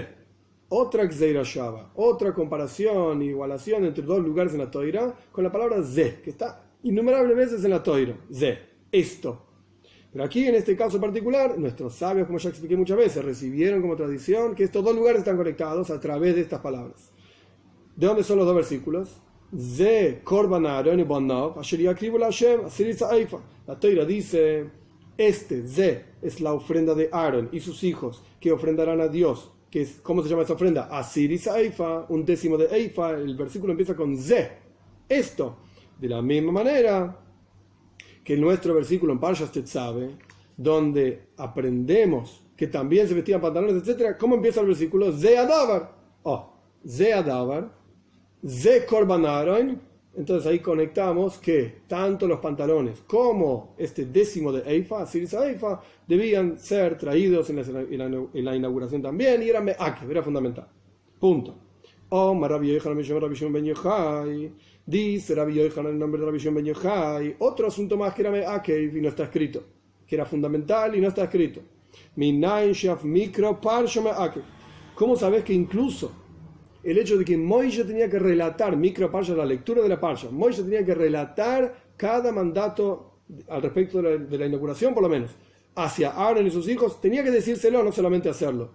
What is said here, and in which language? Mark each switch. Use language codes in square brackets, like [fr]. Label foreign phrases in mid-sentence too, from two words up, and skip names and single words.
[es] Otra [he] גזירה שוה, [es] otra comparación, igualación entre 2 lugares en la Toira con la palabra ze, que está innumerables veces en la Toira. Ze, esto. Pero aquí, en este caso particular, nuestros sabios, como ya expliqué muchas veces, recibieron como tradición que estos 2 lugares están conectados a través de estas palabras. ¿De dónde son los 2 versículos? [he] זה קרבן אהרן ובניו, אשר יקריבו השם, עשירית איפה. [es] La Toira dice, Ze es la ofrenda de Aaron y sus hijos que ofrendarán a Dios. Que es, ¿cómo se llama esa ofrenda? [he] עשירית איפה, [es] 1/10 de eifa. El versículo empieza con Ze. Esto. De la misma manera que en nuestro versículo en Parshas Tetzave, donde aprendemos que también se vestían pantalones, etc. ¿Cómo empieza el versículo? [he] זה הדבר. זה הדבר, זה קרבן אהרן. [es] Entonces ahí conectamos que tanto los pantalones como este décimo de Eifa, [he] עשירית איפה, [es] debían ser traídos en la inauguración también, y era Me'akev, era fundamental. Punto. Rabbi Yochanan Rabbi Shimon ben Yochai, dice Rabbi Yochanan en nombre de Rabbi Shimon ben Yochai, otro asunto más que era Me'akev y no está escrito, que era fundamental y no está escrito. [he] מנין שאף מקרא פרשה מעכב. [es] ¿Cómo sabes que incluso el hecho de que Moisés tenía que relatar [he] מקרא פרשה, [es] la lectura de la Parsha, Moisés tenía que relatar cada mandato al respecto de la inauguración, por lo menos, hacia Aaron y sus hijos, tenía que decírselo, no solamente hacerlo?